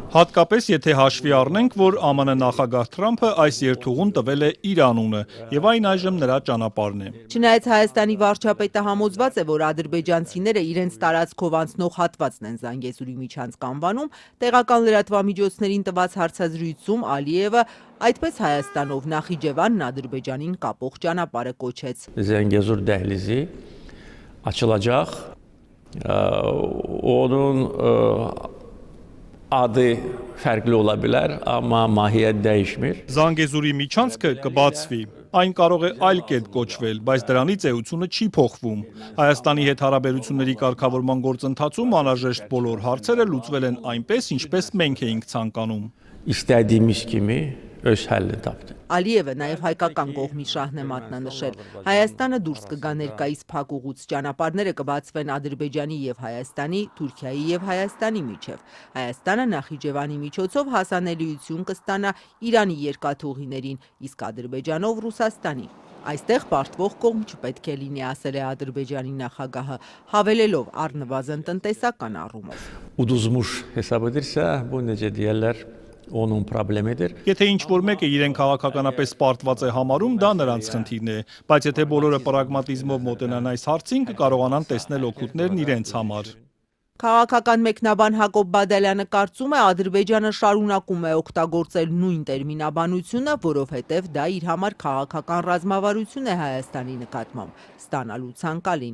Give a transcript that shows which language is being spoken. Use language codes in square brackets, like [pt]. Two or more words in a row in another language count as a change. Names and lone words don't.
[hy] հատկապես եթե հաշվի առնենք, որ ԱՄՆ նախագահ Թրամփը այս երթուղուն տվել է իր անունը, եւ այն այժմ նրա ճանապարհն է։ Չնայած Հայաստանի վարչապետը համոզված է, որ ադրբեջանցիները իրենց տարածքով անցնող հատվածն են Զանգեզուրի միջանցք անվանում, տեղական լրատվամիջոցներին տված հարցազրույցում Ալիևը այդպես Հայաստանով Նախիջևանն Ադրբեջանին կապող ճանապարհը կոչեց։ [az] Zengezur dəhlizi açılacaq. Onun adı fərqli ola bilər, amma mahiyyət dəyişmir. [hy] Զանգեզուրի միջանցքը կբացվի։ Այն կարող է այլ կերպ կոչվել, բայց դրանից էությունը չի փոխվում։ Հայաստանի հետ հարաբերությունների կարգավորման գործընթացում անհրաժեշտ բոլոր հարցերը լուծվել են այնպես, ինչպես մենք էինք ցանկանում։ [az] İstediğimiz kimi öz həllini tapdı. [hy] Ալիևը նաև հայկական կողմի շահն է մատնանշել։ Հայաստանը դուրս կգա ներկայիս փակուղուց, ճանապարհները կբացվեն Ադրբեջանի եւ Հայաստանի, Թուրքիայի եւ Հայաստանի միջև։ Հայաստանը Նախիջևանի միջոցով հասանելիություն կստանա Իրանի երկաթուղիներին, իսկ Ադրբեջանով Ռուսաստանի։ Այստեղ պարտվող կողմ չպետք է լինի, ասել է Ադրբեջանի նախագահը, հավելելով առնվազն տնտեսական առումով։ [az] Uduzmuş hesab edirsə, bu necə deyərlər, onun problemidir. [hy] Եթե ինչ-որ մեկը իրեն քաղաքականապես պարտված է համարում, դա նրանց խնդիրն է, բայց եթե բոլորը պրագմատիզմով մոտենան այս հարցին, կկարողանան տեսնել օգուտներն իրենց համար։ Քաղաքական մեկնաբան Հակոբ Բադալյանը կարծում է, Ադրբեջանը շարունակում է օգտագործել նույն տերմինաբանությունը, որովհետև դա իր համար քաղաքական ռազմավարություն է Հայաստանի նկատմամբ, ստանալու ցանկալին։